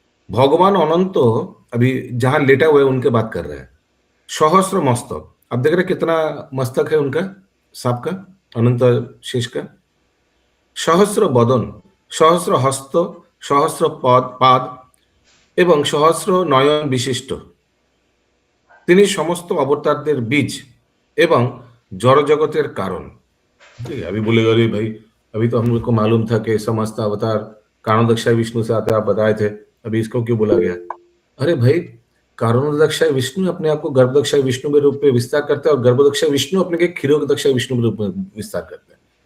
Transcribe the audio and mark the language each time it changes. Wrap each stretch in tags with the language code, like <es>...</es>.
<hi>भगवान अनंत अभी जहां लेटा हुआ है उनके बात कर रहे हैं। सहस्र मस्तक, अब देख रहे हैं कितना मस्तक है उनका, सांप का, अनंत शेष का। सहस्र बदन, सहस्र हस्त, सहस्र पाद এবং सहस्र नयन विशिष्ट।</hi> <bn>তিনি সমস্ত অবতারদের বীজ এবং जड़ जगतेर कारण।</bn> <hi>ठीक है, अभी बोलेगा अरे भाई अभी तो हम लोग को मालूम था कि समस्त अवतार कारणोदक्षाय विष्णु से आते, आप बताए थे, अभी इसको क्यों बोला गया? अरे भाई, कारणोदक्षाय विष्णु अपने आप को गर्भदक्षाय विष्णु के रूप में विस्तार करते हैं और गर्भदक्षाय विष्णु अपने के क्षीरोदक्षाय विष्णु के रूप में विस्तार करते हैं।</hi>